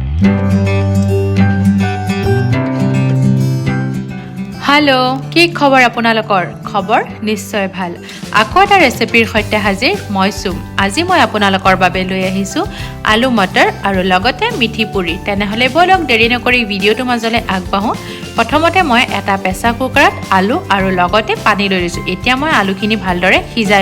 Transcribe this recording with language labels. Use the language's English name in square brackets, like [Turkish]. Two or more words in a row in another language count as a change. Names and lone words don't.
[Assamese] হেল' কি খবৰ আপোনালোকৰ খবৰ নিশ্চয় ভাল आको এটা ৰেচিপিৰ সৈতে হাজিৰ মই চুম আজি মই আপোনালোকৰ বাবে লৈ আহিছো আলু মটৰ আৰু লগতে মিঠি পুৰি তেনেহলে বলক দেৰি নকৰি ভিডিওটো মাজলে আগবাঢ়ো প্ৰথমতে মই এটা [English] pressure cooker [Assamese] আলু আৰু লগতে পানী লৈ লৈছো এতিয়া মই আলুখিনি ভালদৰে সিজাই